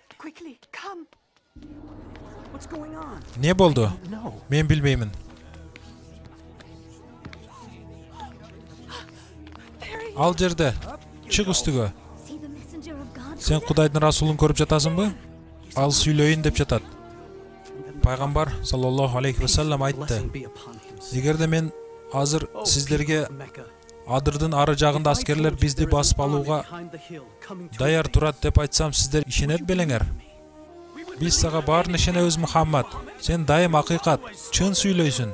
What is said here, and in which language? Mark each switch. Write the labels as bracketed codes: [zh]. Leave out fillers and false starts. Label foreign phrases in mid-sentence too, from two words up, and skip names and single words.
[ky] Не болду? Мен билбеймин. Ал жерде, чык үстүгө. Сен Кудайдын расулун көрүп жатасыңбы? Ал сүйлөйүн деп жатат. Пайгамбар [ar] صلى الله عليه وسلم [ky] айтты: эгерде мен азыр сиздерге адырдын ары жагында аскерлер бизди басып алууга даяр турат деп айтсам, сиздер ишенет белеңер? Биз сага баарын ишенебиз, Мухаммад. Сен дайым акыйкат, чын сүйлөйсүн.